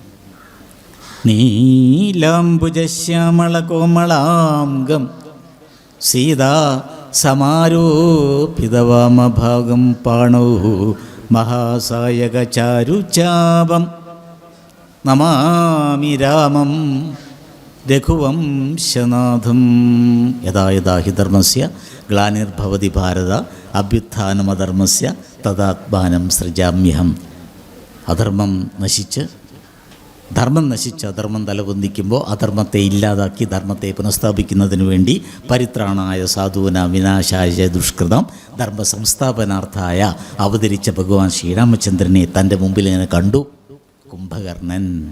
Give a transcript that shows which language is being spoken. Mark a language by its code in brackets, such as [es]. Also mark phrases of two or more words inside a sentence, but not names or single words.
[sa] നീലാംബുജശ്യാമള കോമളാംഗം സീതാ സമാരോപിതവാമഭാഗം പാണോ മഹാസായക ചാരുചാപം നമാമി രാമം രഘുവംശനാഥം. യഥാ യഥാ ഹി ധർമ്മസ്യ ഗ്ലാനിർഭവതി ഭാരത അഭ്യുത്ഥാനമധർമ്മസ്യ തദാത്മാനം സൃജാമ്യഹം. [ml] ധർമ്മം നശിച്ച് അധർമ്മം തലപൊന്തിക്കുമ്പോൾ അധർമ്മത്തെ ഇല്ലാതാക്കി ധർമ്മത്തെ പുനഃസ്ഥാപിക്കുന്നതിന് വേണ്ടി [sa] പരിത്രാണായ സാധൂന വിനാശായ ദുഷ്കൃതം ധർമ്മ സംസ്ഥാപനാർത്ഥായ [ml] അവതരിച്ച ഭഗവാൻ ശ്രീരാമചന്ദ്രനെ തൻ്റെ മുമ്പിൽ ഇങ്ങനെ കണ്ടു കുംഭകർണൻ.